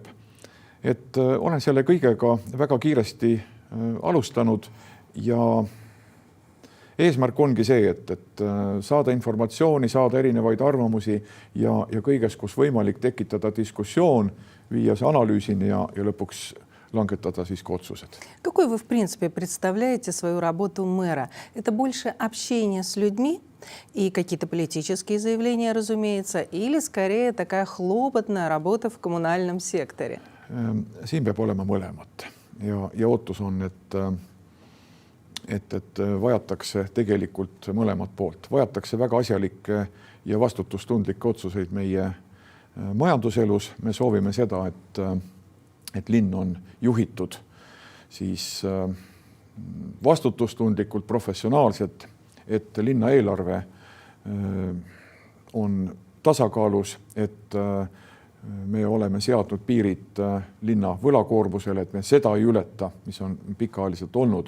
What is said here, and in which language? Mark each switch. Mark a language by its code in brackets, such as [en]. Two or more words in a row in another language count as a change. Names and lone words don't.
[et] Et olen selle kõigega väga kiiresti alustanud ja eesmärk ongi see, et saada informatsiooni, saada erinevaid arvamusi ja kõiges, kus võimalik tekitada diskussioon, viia see analüüsini ja lõpuks langetada siis ka otsused. [ru] Какой вы, в принципе, представляете свою работу мэра? Это больше общение с людьми и какие-то политические заявления, разумеется, или скорее такая хлопотная работа в коммунальном секторе? [et] Siin peab olema mõlemat ja ootus on, et vajatakse tegelikult mõlemat poolt. Vajatakse väga asjalikke ja vastutustundlikke otsuseid meie majanduselus. Me soovime seda, et linn on juhitud siis vastutustundlikult, professionaalselt, et linna eelarve on tasakaalus, et me oleme seadnud piirid linna võlakoormusele, et me seda ei ületa, mis on pikaajaliselt olnud.